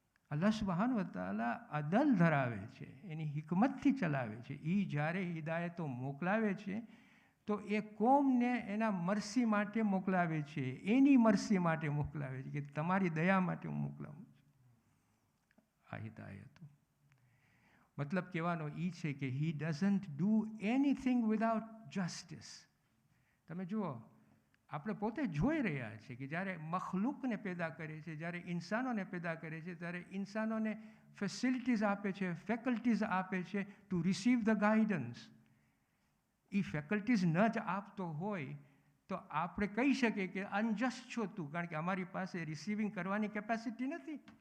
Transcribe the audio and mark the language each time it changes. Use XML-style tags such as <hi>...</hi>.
<gu>અલ્લાહ સુબહાન વ તાલા અદલ ધરાવે છે, એની હિકમતથી ચલાવે છે. એ જ્યારે હિદાયતો મોકલાવે છે તો એ કોમને એના મરસી માટે મોકલાવે છે, એની મરસી માટે મોકલાવે છે, કે તમારી દયા માટે હું મોકલાવું છું આ હિદાયતો. મતલબ કહેવાનો એ છે કે</gu> <en>he doesn't do anything without justice.</en> <gu>તમે જુઓ, આપણે પોતે જોઈ રહ્યા છીએ કે જ્યારે મખલુકને પેદા કરે છે, જ્યારે ઇન્સાનોને પેદા કરે છે, ત્યારે ઇન્સાનોને ફેસિલિટીઝ આપે છે, ફેકલ્ટીઝ આપે છે</gu> <en>To receive the guidance.</en> <gu>A faculties ન જ આપતો હોય તો આપણે કહી શકીએ કે અનજસ્ટ છો તું, કારણ કે અમારી પાસે રિસીવિંગ કરવાની કેપેસિટી નથી,</gu>